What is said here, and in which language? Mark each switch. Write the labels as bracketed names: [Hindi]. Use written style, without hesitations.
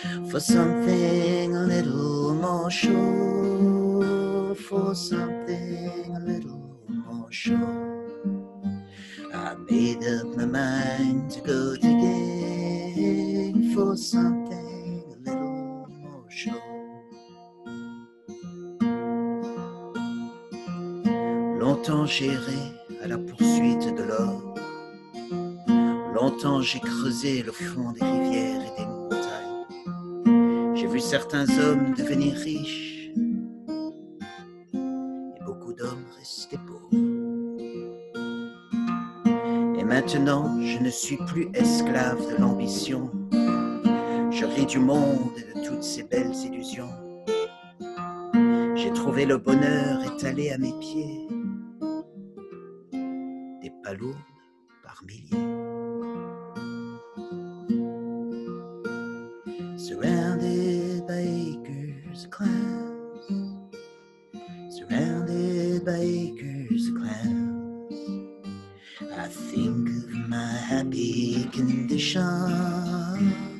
[English] For something a little more sure. For something a little more sure. I made up my mind to go digging for something a little more sure. [French] Longtemps j'ai erré à la poursuite de l'or. Longtemps j'ai creusé le fond des rivières et des montagnes. J'ai vu certains hommes devenir riches beaucoup d'hommes restés pauvres. Et maintenant, je ne suis plus esclave de l'ambition. Je ris du monde et de toutes ces belles illusions. J'ai trouvé le bonheur étalé à mes pieds, des palourdes par milliers. [English] Surrounded by acres of clouds, surrounded by acres of clouds, I think of my happy condition.